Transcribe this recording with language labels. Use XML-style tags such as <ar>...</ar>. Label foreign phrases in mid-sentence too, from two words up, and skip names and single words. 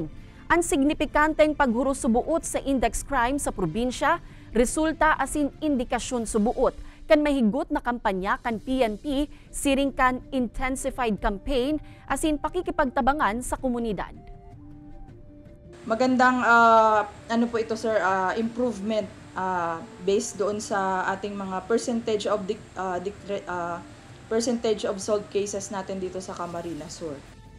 <bik>Ang signifikanteng paghuros subuot sa index crime sa probinsya, resulta asin indikasyon subuot kan mahigot na kampanya kan PNP siring kan</bik> <en>intensified campaign</en> <bik>asin pakikipagtabangan sa komunidad.</bik> <tl>Magandang ano po ito sir, improvement based doon sa ating mga</tl> <en>percentage of solved cases</en> <tl>natin dito sa Camarines Sur.</tl>